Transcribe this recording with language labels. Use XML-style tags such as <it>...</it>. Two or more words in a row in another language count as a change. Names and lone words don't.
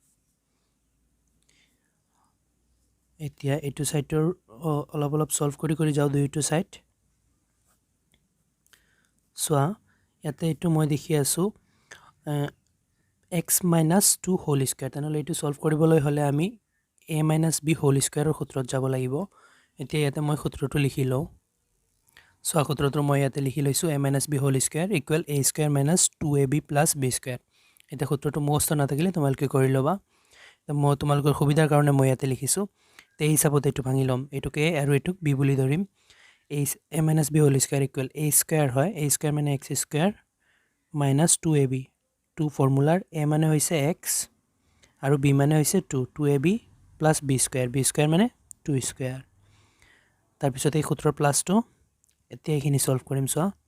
<as>এতিয়া এইটো সাইডৰ অলপ সলভ কৰি যাও দুইটো সাইড সোয়া ইয়াতে এইটো মই দেখি আছো</as> <en>x minus 2 whole square</en> <as>তেনেহলে এইটো সলভ কৰিবলৈ হলে আমি</as> <en>a minus b whole square</en> <as>ৰ সূত্ৰত যাব লাগিব এতিয়া ইয়াতে মই সূত্ৰটো লিখি লও সোয়া সূত্ৰটো মই ইয়াতে লিখি লৈছো</as> <en>a minus b whole square equal a square minus 2ab plus b square</en> <as>এটা সূত্ৰটো মুখস্থ নাথাকিলে তোমালকে কৰি লবা মই তোমালকৰ সুবিধাৰ কাৰণে মই ইয়াতে লিখিছো তে হিচাপত এইটো ভাঙি লম এইটোক a আৰু এইটোক b বুলি ধৰিম</as> <en>a minus b whole square equal a square</en> <as>হয়</as> <en>a square</en> <as>মানে</as> <en>x square minus 2ab</en> <as>2 ফৰ্মুলাৰ a মানে হৈছে x আৰু b মানে হৈছে 2</as> <en>2ab plus b square</en> <as>মানে 2 square তাৰ পিছত এই সূত্ৰৰ প্লাসটো এতিয়া এখিনি সলভ কৰিম সো</as>